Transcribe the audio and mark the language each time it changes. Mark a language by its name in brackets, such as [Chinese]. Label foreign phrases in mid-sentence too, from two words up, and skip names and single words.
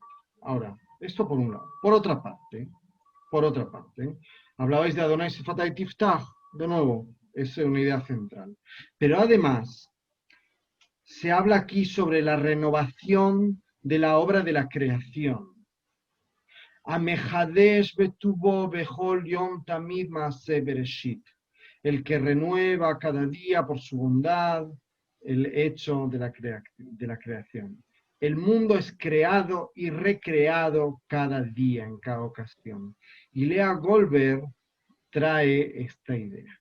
[Spanish] Ahora, esto por un lado. Por otra parte, hablabais de [Hebrew] אדוני שפתי תפתח, [Spanish] de nuevo, es una idea central. Pero además, se habla aquí sobre la renovación de la obra de la creación. [Hebrew] המחדש בטובו בכל יום תמיד מעשה בראשית. [Spanish] El que renueva cada día por su bondad el hecho de la creación. El mundo es creado y recreado cada día, en cada ocasión. Y Lea Goldberg trae esta idea.